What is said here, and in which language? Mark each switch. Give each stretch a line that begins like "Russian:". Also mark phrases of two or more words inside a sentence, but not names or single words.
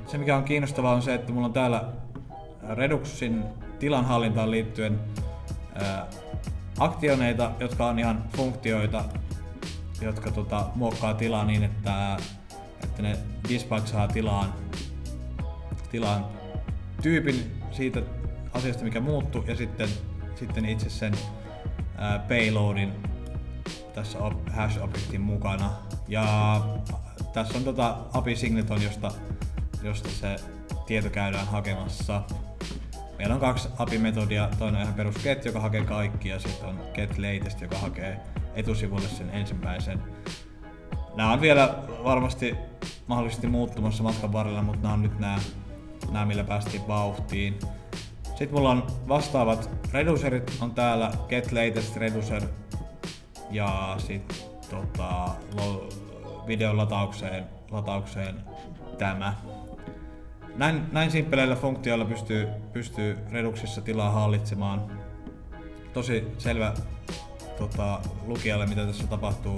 Finnish: Se mikä on kiinnostavaa on se, että mulla on täällä Reduxin tilanhallintaan liittyen aktioneita, jotka on ihan funktioita, jotka muokkaa tilaa niin, että ne dispatchaa tilaan tyypin siitä asiasta, mikä muuttuu, ja sitten itse sen payloadin tässä hash-objektin mukana. Ja tässä on API Signeton, josta se tieto käydään hakemassa. Meillä on 2 API-metodia, toinen on ihan perus get, joka hakee kaikki, ja sitten on
English: get latest,
Finnish: joka hakee etusivulle sen ensimmäisen. Nämä on vielä varmasti mahdollisesti muuttumassa matkan varrella, mutta nämä on nyt nämä millä päästiin vauhtiin. Sitten mulla on vastaavat reducerit on täällä,
English: get latest reducer
Finnish: ja sitten videon lataukseen tämä. Näin simppeleillä funktioilla pystyy Reduxissa tilaa hallitsemaan. Tosi selvä lukijalle, mitä tässä tapahtuu.